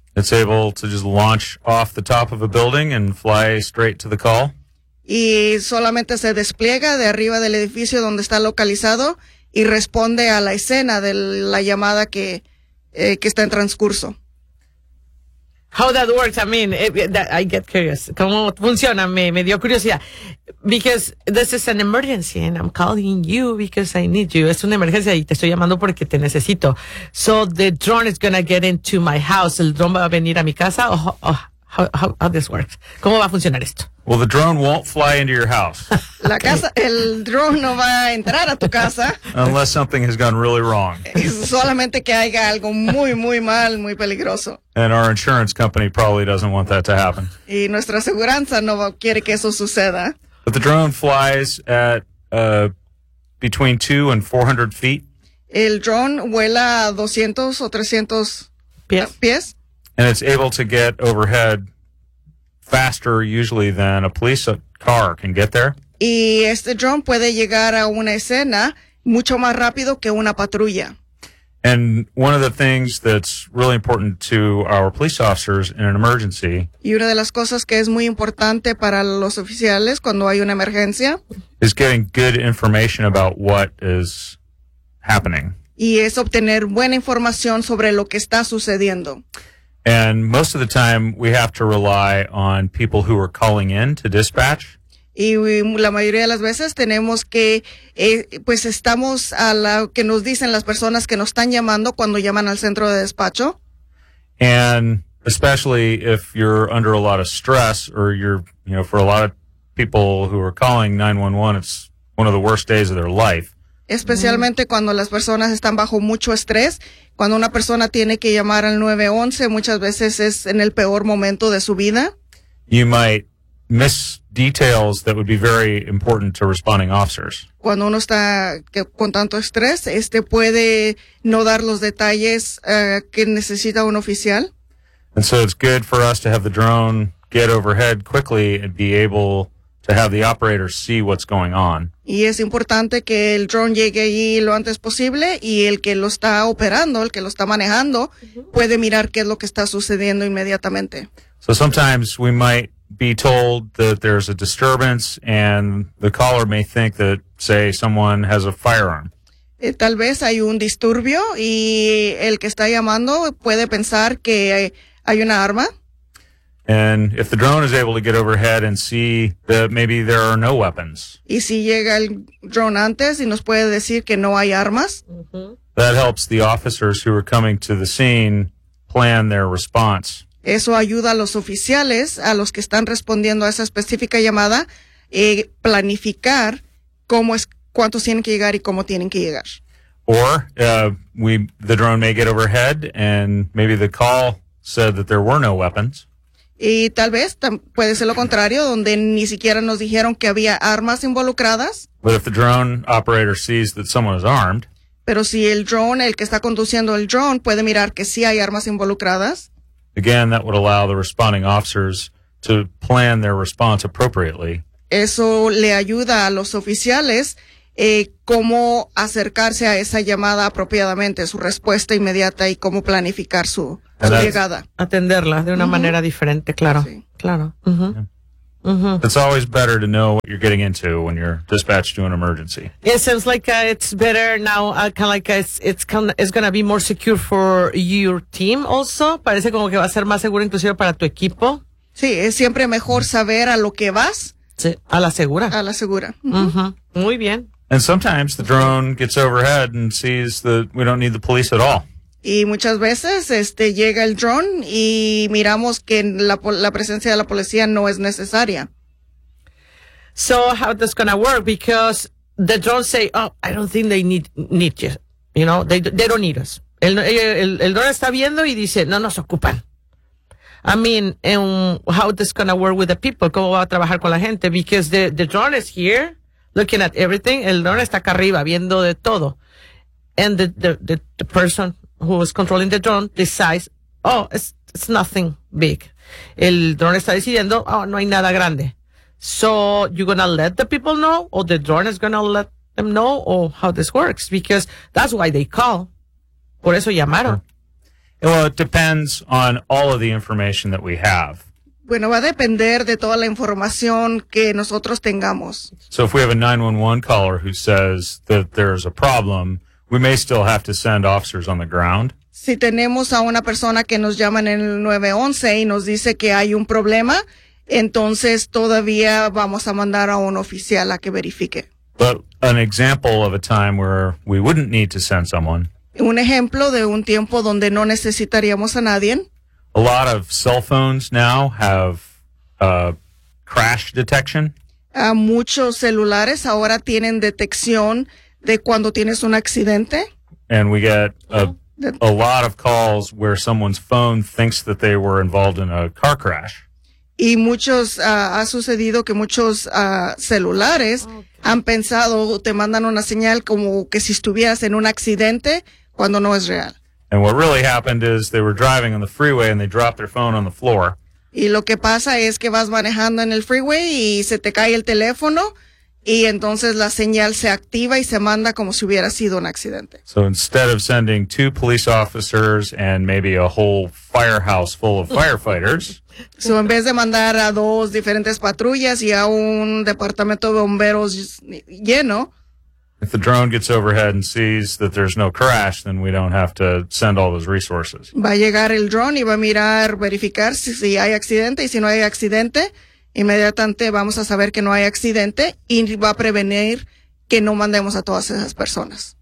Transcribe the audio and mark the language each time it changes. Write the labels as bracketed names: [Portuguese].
[English] It's able to just launch off the top of a building and fly straight to the call. [Spanish] Y solamente se despliega de arriba del edificio donde está localizado y responde a la escena de la llamada que que está en transcurso. [English] How that works, I mean, I get curious. [Spanish] ¿Cómo funciona? Me dio curiosidad. [English] Because this is an emergency and I'm calling you because I need you. [Spanish] Es una emergencia y te estoy llamando porque te necesito. [English] So the drone is going to get into my house. [Spanish] ¿El drone va a venir a mi casa? [English] How this works? [Spanish] ¿Cómo va a funcionar esto? [English] Well, the drone won't fly into your house. [Spanish] La casa, el drone no va a entrar a tu casa. [English] Unless something has gone really wrong. [Spanish] Solamente que haya algo muy, muy mal, muy peligroso. [English] And our insurance company probably doesn't want that to happen. [Spanish] Y nuestra aseguranza no quiere que eso suceda. [English] But the drone flies at between 200 and 400 feet. [Spanish] El drone vuela a 200 o 300 pies. [English] And it's able to get overhead faster usually than a police car can get there. [Spanish] Y este drone puede llegar a una escena mucho más rápido que una patrulla. [English] And one of the things that's really important to our police officers in an emergency. [Spanish] Y una de las cosas que es muy importante para los oficiales cuando hay una emergencia. [English] Is getting good information about what is happening. [Spanish] Y es obtener buena información sobre lo que está sucediendo. [English] And most of the time, we have to rely on people who are calling in to dispatch. [Spanish] Y la mayoría de las veces tenemos que, pues estamos a la que nos dicen las personas que nos están llamando cuando llaman al centro de despacho. [English] And especially if you're under a lot of stress or you're, you know, for a lot of people who are calling 911, it's one of the worst days of their life. [Spanish] Especialmente cuando las personas están bajo mucho estrés, cuando una persona tiene que llamar al 911, muchas veces es en el peor momento de su vida. [English] You might miss details that would be very important to responding officers. [Spanish] Cuando uno está con tanto estrés, puede no dar los detalles que necesita un oficial. [English] And so it's good for us to have the drone get overhead quickly and be able to have the operator see what's going on. [Spanish] Y es importante que el drone llegue ahí lo antes posible y el que lo está operando, el que lo está manejando, puede mirar qué es lo que está sucediendo inmediatamente. [English] So sometimes we might be told that there's a disturbance and the caller may think that, say, someone has a firearm. [Spanish] Tal vez hay un disturbio y el que está llamando puede pensar que hay una arma. [English] And if the drone is able to get overhead and see that maybe there are no weapons. [Spanish] Y si llega el drone antes y nos puede decir que no hay armas. [English] That helps the officers who are coming to the scene plan their response. [Spanish] Eso ayuda a los oficiales, a los que están respondiendo a esa específica llamada, planificar cómo es, cuántos tienen que llegar y cómo tienen que llegar. [English] Or the drone may get overhead and maybe the call said that there were no weapons. [Spanish] Y tal vez puede ser lo contrario, donde ni siquiera nos dijeron que había armas involucradas. [English] But if the drone operator sees that someone is armed. [Spanish] Pero si el drone, el que está conduciendo el drone, puede mirar que sí hay armas involucradas. [English] Again, that would allow the responding officers to plan their response appropriately. [Spanish] Eso le ayuda a los oficiales cómo acercarse a esa llamada apropiadamente, su respuesta inmediata y cómo planificar su llegada. Atenderla de una manera diferente, claro. Sí. Claro. [English] It's always better to know what you're getting into when you're dispatched to an emergency. It sounds like it's better now, it's going to be more secure for your team also. [Spanish] Parece como que va a ser más seguro inclusive para tu equipo. Sí, es siempre mejor saber a lo que vas. Sí, a la segura. A la segura. Muy bien. [English] And sometimes the drone gets overhead and sees that we don't need the police at all. [Spanish] Y muchas veces llega el drone y miramos que la presencia de la policía no es necesaria. [English] So how this gonna work? Because the drones say, oh, I don't think they need you. You know, they don't need us. [Spanish] El drone está viendo y dice, no nos ocupan. [English] I mean, and how this gonna work with the people? [Spanish] ¿Cómo va a trabajar con la gente? [English] Because the drone is here looking at everything. [Spanish] El drone está acá arriba viendo de todo. [English] And the person who is controlling the drone decides, oh, it's nothing big. [Spanish] El drone está decidiendo, oh, no hay nada grande. [English] So you're going to let the people know, or the drone is going to let them know, or how this works, because that's why they call. [Spanish] Por eso llamaron. [English] Well, it depends on all of the information that we have. [Spanish] Bueno, va a depender de toda la información que nosotros tengamos. [English] So if we have a 911 caller who says that there's a problem, we may still have to send officers on the ground. [Spanish] Si tenemos a una persona que nos llama en el 911 y nos dice que hay un problema, entonces todavía vamos a mandar a un oficial a que verifique. [English] But an example of a time where we wouldn't need to send someone. [Spanish] Un ejemplo de un tiempo donde no necesitaríamos a nadie. [English] A lot of cell phones now have crash detection. [Spanish] Muchos celulares ahora tienen detección de cuando tienes un accidente. [English] And we get a lot of calls where someone's phone thinks that they were involved in a car crash. [Spanish] Y muchos, ha sucedido que muchos celulares han pensado, te mandan una señal como que si estuvieras en un accidente cuando no es real. [English] And what really happened is they were driving on the freeway and they dropped their phone on the floor. [Spanish] Y lo que pasa es que vas manejando en el freeway y se te cae el teléfono y entonces la señal se activa y se manda como si hubiera sido un accidente. [English] So instead of sending two police officers and maybe a whole firehouse full of firefighters. [Spanish] So en vez de mandar a dos diferentes patrullas y a un departamento de bomberos lleno. [English] If the drone gets overhead and sees that there's no crash, then we don't have to send all those resources. [Spanish] Va a llegar el drone y va a mirar, verificar si hay accidente, y si no hay accidente, inmediatamente vamos a saber que no hay accidente y va a prevenir que no mandemos a todas esas personas.